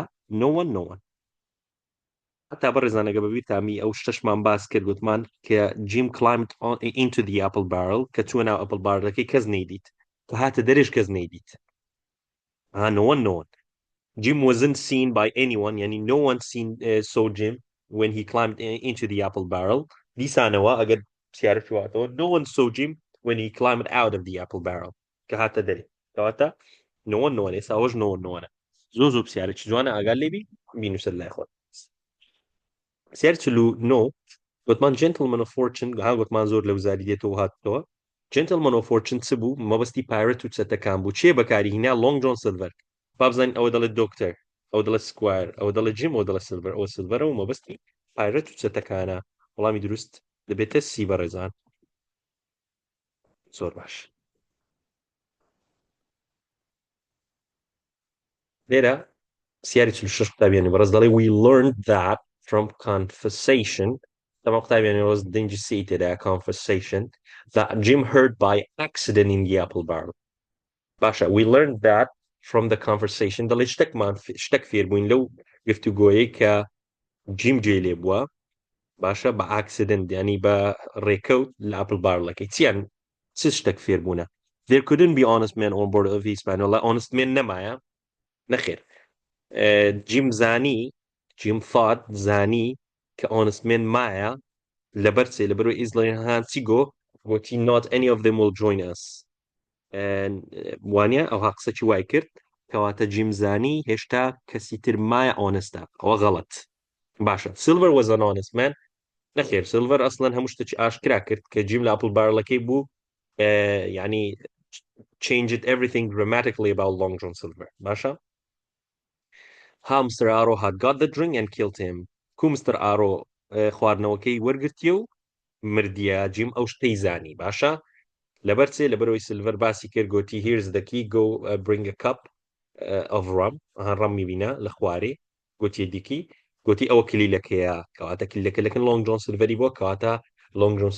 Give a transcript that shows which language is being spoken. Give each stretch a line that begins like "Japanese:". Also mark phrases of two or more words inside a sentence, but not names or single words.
English: no one
Central Kurdish: هەتا بەڕێزانەگە بەبییر تامی ئەو شتەشمان باس کرد گوتمان کە
English: Jim climbed into the apple barrel
Central Kurdish: کە چووە ناو ئەپڵ بارلەکەی کەس نەیدیت کە هاتە دەرێش کەس نەیدیت
English: no one Jim wasn't seen by anyone يعني no one saw Jim when he climbed into the apple barrel
Central Kurdish: دیسانەوە ئەگەر پرسیارەکی واتەوە
English: no one saw Jim when he climbed out of the apple barrel
Central Kurdish: کە هاتە دەرێ کەواتە
English: no one
Central Kurdish: ئێستا ئەوەش
English: no one
Central Kurdish: زۆر پرسیارێکی جوانە ئاگار لێبی بینوسەر لای خۆت پرسیار 49 گوتمان
English: gentleman of fortune
Central Kurdish: گوتمان زۆر لە وزاری دێتەوە هاتەوە
English: gentleman of fortune
Central Kurdish: چ بوو مەبەستی پایرەت و چەتەکان بوو چێ بەکاری هینا لۆنگ جۆن سیلڤەر بابزانین ئەوە دەڵێت دۆکتەر ئەو دەڵێت سکوایر ئەو دەڵێت جیم ئەو دەڵێت سیلڤەر ئەو سیلڤەرە و مەبەستی پایرەت و چەتەکانە وەڵامی دروست دەبێتە سی بەڕێزان زۆر باش لێرە پرسیاری 46 قوتابیانی بەڕێز دەڵێ
English: we learned that from conversation
Central Kurdish: تەمام قوتابیانی ڕۆز دەنجی سی تێدا conversation
English: that Jim heard by accident in the apple barrel
Central Kurdish: باشە
English: we learned that from the conversation
Central Kurdish: دەڵێ شتێک فێر بووین لەو گفتوگۆیەی کە جیم جێ لێ بووە باشە بە ئاکسیدنت ینی بە ڕێکەوت لە ئەپڵ بارلەکەی چیان چ شتێک فێر بوونە
English: there couldn't be honest men on board of his man
Central Kurdish: وڵا
English: honest men
Central Kurdish: نەمایە نەخێر جیم thought زانی کە
English: honest men
Central Kurdish: مایە لەبەر چێ لەبەرەوەی ئیزڵێن چی گوتی
English: not any of them will join us
Central Kurdish: وانە ئەو قسەی وای کرد کەواتە جیم زانی هێشتا کەسی تر مایە ئۆنستە ئەوە غەڵەت باشە سیلڤەر
English: was an honest man
Central Kurdish: نەخێر سیلڤەر ئەسڵەن هەموو شتێکی ئاشکرا کرد کە جیم لە ئەپڵ بارلەکەی بوو يعني
English: changed everything dramatically about Long John Silver
Central Kurdish: باشا.
English: How Mr. Arrow had got the drink and killed him.
Central Kurdish: کو Mr. Arrow خواردنەوەکەی وەرگرتیە و مردیە جیم ئەو شتەی زانی باشە لەبەرچێ لەبەرەوەی سلڤەر باسی کرد گوتی
English: here's the key go bring a cup of rum
Central Kurdish: ڕەم میبینە لە خوارێ گوتی دیکی گوتی ئەوە کلیلەکەیە کەواتە کلیلەکە لۆنگ جۆن سلڤەری بۆ کەواتە لۆنگ جۆن